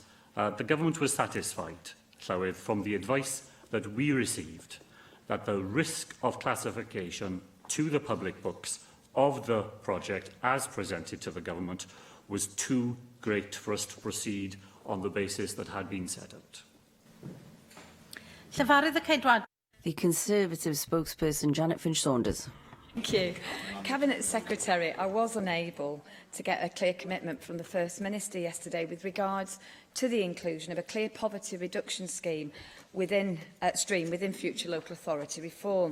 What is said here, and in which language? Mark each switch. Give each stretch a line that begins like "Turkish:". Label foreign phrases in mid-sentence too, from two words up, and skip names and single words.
English: The government was satisfied, Llywydd, from the advice that we received, that the risk of classification to the public books of the project as presented to the government was too great for us to proceed on the basis that had been set out.
Welsh: Llefarydd y Ceidwad.
English: The Conservative spokesperson, Janet Finch-Saunders. Thank you. Cabinet Secretary, I was unable to get a clear commitment from the First Minister yesterday with regards to the inclusion of a clear poverty reduction scheme within future local authority reform.